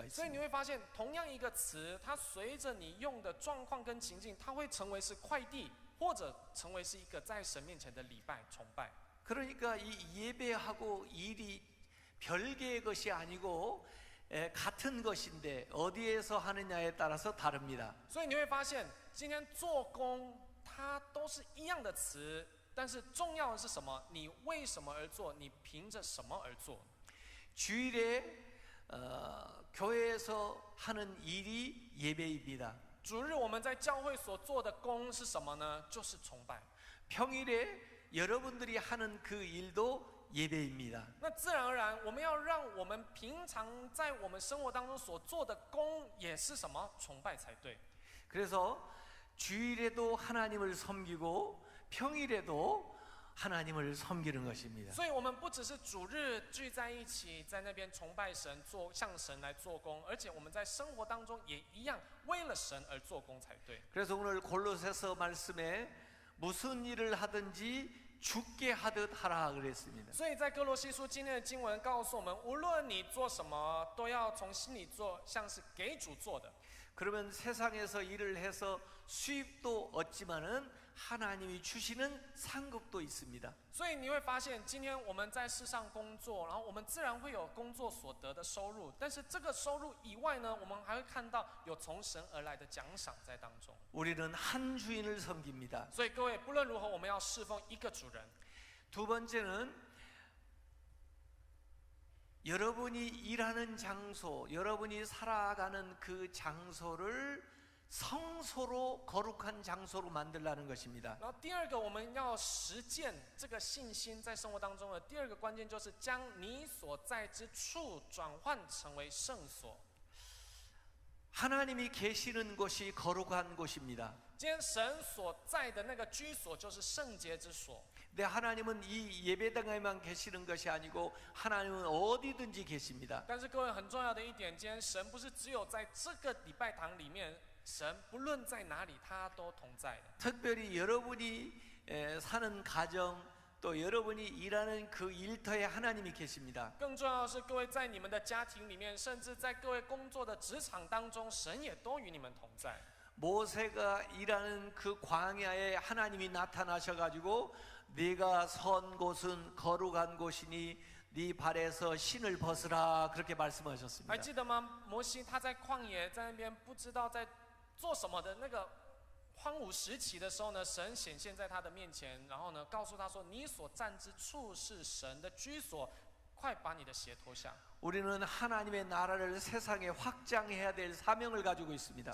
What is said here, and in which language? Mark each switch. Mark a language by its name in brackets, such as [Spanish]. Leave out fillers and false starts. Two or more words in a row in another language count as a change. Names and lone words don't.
[Chinese] 所以你 [Korean] 있습니다. [Chinese] 会发现，同样一个词，它随着你用的状况跟情境，它会成为是快递，或者成为是一个在神面前的礼拜崇拜。 [Korean] 그러니까 이 예배하고 일이 별개의 것이 아니고 같은 것인데 어디에서 하느냐에 따라서 다릅니다. [Chinese] 所以你会发现，今天做工它都是一样的词，但是重要的是什么？你为什么而做？你凭着什么而做？ [Korean] 주일에 교회에서 하는 일이 예배입니다. [Chinese] 主日我们在教会所做的工是什么呢？就是崇拜。 [Korean] 평일에 여러분들이 하는 그 일도 예배입니다. [Chinese] 那自然而然，我们要让我们平常在我们生活当中所做的工也是什么？崇拜才对。 [Korean] 그래서 주일에도 하나님을 섬기고 평일에도 하나님을 섬기는 것입니다. [Chinese] 所以我们不只是主日聚在一起，在那边崇拜神，向神来做工，而且我们在生活当中也一样，为了神而做工才对。 [Korean] 그래서 오늘 골로새서 말씀에 무슨 일을 하든지 죽게 하듯 하라 그랬습니다. [Chinese] 所以在哥罗西书今天的经文告诉我们，无论你做什么，都要从心里做，像是给主做的。 [Korean] 그러면 세상에서 일을 해서 수입도 얻지만은 하나님이 주시는 상급도 있습니다. [Chinese] 所以你会发现，今天我们在世上工作，然后我们自然会有工作所得的收入，但是这个收入以外呢，我们还会看到有从神而来的奖赏在当中。 [Korean] 우리는 한 주인을 섬깁니다. [Chinese] 所以各位，不论如何，我们要侍奉一个主人。 [Korean] 두 번째는 여러분이 일하는 장소, 여러분이 살아가는 그 장소를 성소로 거룩한 장소로 만들라는 것입니다. [Chinese] 然后第二个，我们要实践这个信心在生活当中的第二个关键，就是将你所在之处转换成为圣所。 [Korean] 하나님이 계시는 곳이 거룩한 곳입니다. [Chinese] 今天神所在的那个居所，就是圣洁之所。 [Korean] 근데 하나님은 이 예배당에만 계시는 것이 아니고 하나님은 어디든지 계십니다. [Chinese] 但是各位很重要的一点，今天神不是只有在这个礼拜堂里面，神不论在哪里，他都同在的。 [Korean] 특별히 여러분이 사는 가정 또 여러분이 일하는 그 일터에 하나님이 계십니다. [Chinese] 更重要的是，各位在你们的家庭里面，甚至在各位工作的职场当中，神也都与你们同在。 [Korean] 모세가 일하는 그 광야에 하나님이 나타나셔가지고 네가 선 곳은 거룩한 곳이니 네 발에서 신을 벗으라 그렇게 [Chinese] 还 [Korean] 말씀하셨습니다. [Chinese] 记得吗？摩西他在旷野在那边不知道在做什么的那个荒芜时期的时候呢，神显现在他的面前，然后呢告诉他说：“你所站之处是神的居所，快把你的鞋脱下。” [Korean] 우리는 하나님의 나라를 세상에 확장해야 될 사명을 가지고 있습니다.